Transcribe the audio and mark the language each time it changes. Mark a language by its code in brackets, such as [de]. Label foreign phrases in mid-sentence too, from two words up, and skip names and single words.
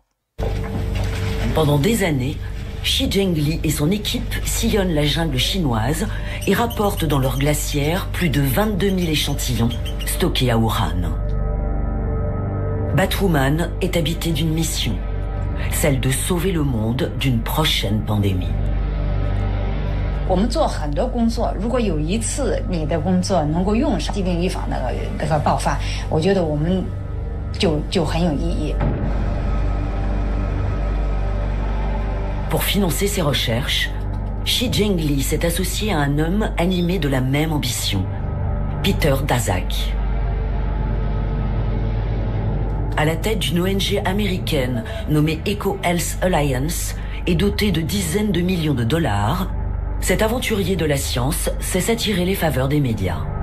[fr] Pendant des années, Xi Zhengli et son équipe sillonnent la jungle chinoise et rapportent dans leurs glacières plus de 22 000 échantillons stockés à Wuhan. Batwoman est habitée d'une mission, celle de sauver le monde d'une prochaine pandémie. [zh] 我们做很多工作，如果有一次你的工作能够用上疾病预防那个爆发，我觉得我们就很有意义。 [fr] Pour financer ses recherches, Xi Zhengli s'est associé à un homme animé de la même ambition, Peter Daszak. À la tête d'une ONG américaine nommée Eco Health Alliance et dotée de dizaines de millions de dollars, cet aventurier de la science sait attirer les faveurs des médias.